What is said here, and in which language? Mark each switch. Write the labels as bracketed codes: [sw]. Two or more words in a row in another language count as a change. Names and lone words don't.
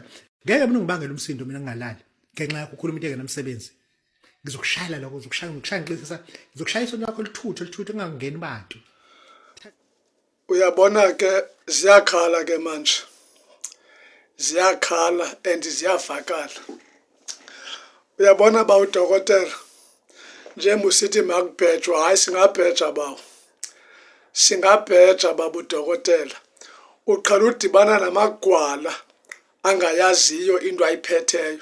[zu] Ngeke mina ngibangela umsindo mina ngingalali. Ngenxa yakho ukhuluma into engenamsebenzi. Ngizokushayela lokho uzokushaya ngixisa. Ngizokushaya isonto lakho lithuthu engangeni bantu. Uyabona ke ziyakhala ke manje. Ziyakhala and ziyavakala. Uyabona ba udokotela njengoba usithi makubhejwa hayi singabheja bawo. Singabheja baba udokotela. Uqala udibana namagwala angayaziyo into ayiphetheyo.